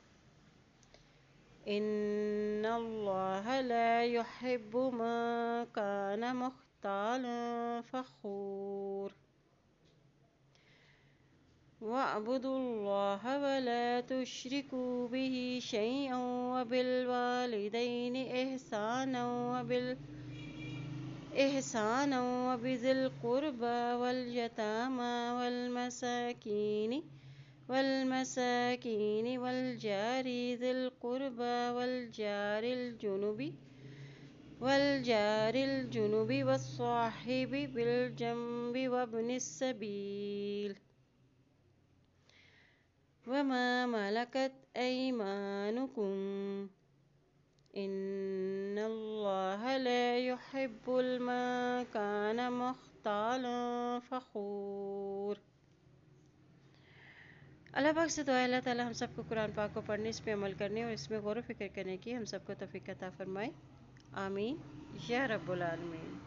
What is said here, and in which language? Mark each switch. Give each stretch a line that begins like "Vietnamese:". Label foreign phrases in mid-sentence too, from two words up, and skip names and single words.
Arabic: واعبدوا الله ولا تشركوا به شيئا وبالوالدين إحسانا وبذي القربى واليتامى والجار ذي القربى وال الجار الجنب والصاحب بالجنب وابن السبيل وما ملكت أيمانكم إن الله لا يحب من كان مختالا فخورا.
Urdu: اللہ پاک سے دعا ہے اللہ تعالیٰ ہم سب کو قرآن پاک کو پڑھنے، اس پہ عمل کرنے اور اس میں غور و فکر کرنے کی ہم سب کو توفیق عطا فرمائے.
Arabic: آمين يا رب العالمين.